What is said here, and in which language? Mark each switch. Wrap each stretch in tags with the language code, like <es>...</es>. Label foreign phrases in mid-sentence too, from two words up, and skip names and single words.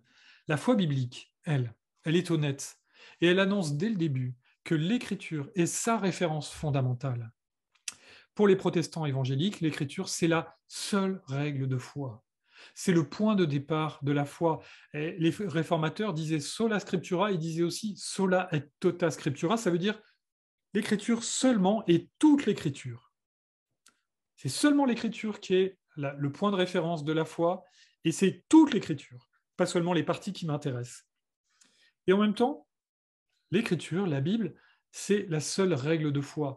<fr>La foi biblique, elle est honnête, et elle annonce dès le début que l'Écriture est sa référence fondamentale. Pour les protestants évangéliques, l'Écriture, c'est la seule règle de foi. C'est le point de départ de la foi. Et les réformateurs disaient</fr> <la>sola scriptura,</la> <fr>ils disaient aussi</fr> <la>sola et tota scriptura,</la> <fr>ça veut dire l'écriture seulement et toute l'écriture. C'est seulement l'écriture qui est le point de référence de la foi, et c'est toute l'écriture, pas seulement les parties qui m'intéressent. Et en même temps, l'écriture, la Bible, c'est la seule règle de foi.</fr>